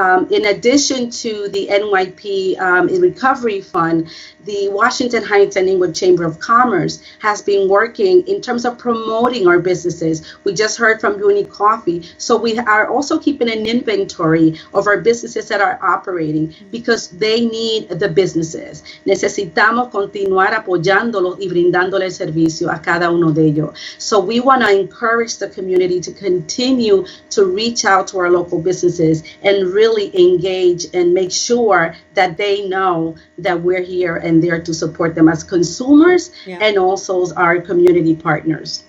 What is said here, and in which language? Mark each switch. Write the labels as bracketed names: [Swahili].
[English] In addition to the NYP Recovery Fund, the Washington Heights and Inwood Chamber of Commerce has been working in terms of promoting our businesses. We just heard from Uni Coffee. So we are also keeping an inventory of our businesses that are operating because they need the businesses. [Spanish] Necesitamos continuar apoyándolos y brindándole el servicio a cada uno de ellos. [English] So we want to encourage the community to continue to reach out to our local businesses and really engage and make sure that they know that we're here and there to support them as consumers and also as our community partners.